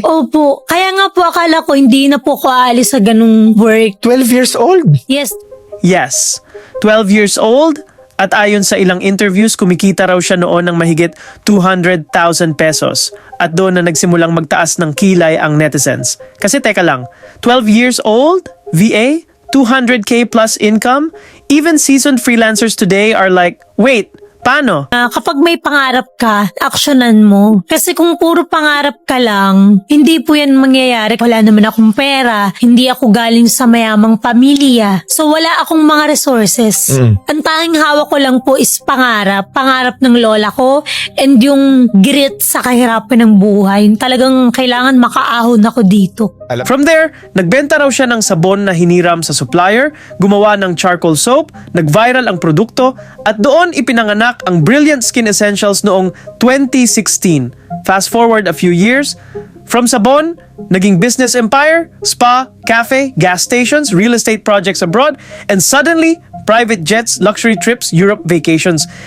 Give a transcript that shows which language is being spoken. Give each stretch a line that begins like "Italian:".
Filipino: Opo. Kaya nga po akala ko hindi na po ko aalis sa ganung work.
English: 12 years old. Yes. Yes, 12 years old
Filipino: at ayon sa ilang interviews, kumikita raw siya noon ng mahigit 200,000 pesos at doon na nagsimulang magtaas ng kilay ang netizens. Kasi teka lang,
English: 12 years old, VA, 200k plus income, even seasoned freelancers today are like, wait, paano?
Filipino: Kapag may pangarap ka, aksyonan mo. Kasi kung puro pangarap ka lang, hindi po yan mangyayari. Wala naman akong pera, hindi ako galing sa mayamang pamilya. So wala akong mga resources. Ang tanging hawak ko lang po is pangarap. Pangarap ng lola ko and yung grit sa kahirapan ng buhay. Talagang kailangan makaahon ako dito. From there, nagbenta raw siya ng sabon na hiniram sa supplier, gumawa ng charcoal soap, nag-viral ang produkto, at doon ipinanganak ang Brilliant Skin Essentials noong 2016.
English: Fast forward a few years, from sabon, naging business empire, spa, cafe, gas stations, real estate projects abroad, and suddenly, private jets, luxury trips, Europe vacations.